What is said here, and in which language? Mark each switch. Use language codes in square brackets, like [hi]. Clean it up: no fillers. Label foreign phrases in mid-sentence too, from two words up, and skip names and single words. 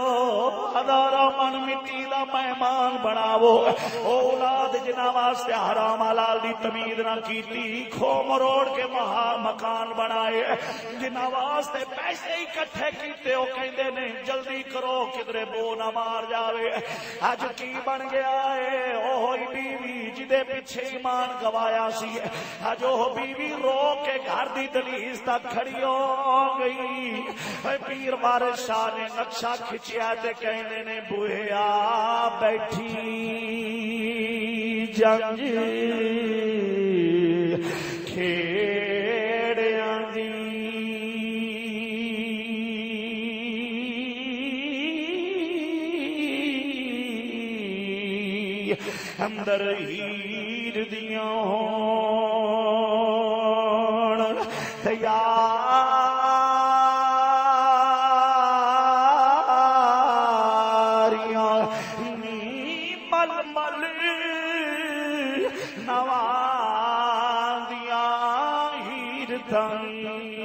[pa] ہزاراں من مٹی دا مہمان بناوو اولاد جنہاں واسطے حرام حلال دی تمیز نہ کیتی کھو مروڑ کے مکان بنائے جنہاں واسطے پیسے اکٹھے کیتے او کہندے نے جلدی کرو کدرے بو نہ مار جاوے اج کی بن گیا ہے اوہی بیوی جدے پیچھے ایمان گوایا سی اج او بیوی رو کے گھر دی دہلیز تک کھڑی ہو گئی پیر وارث شاہ نے نقشہ کھچیا تے کہندے نے بوہے آ بیٹھی جنگ کھیڑیاں دی اندر ہیر دیاں ہون تیاریاں نی مل مل نواں دیاں ہیر تائیں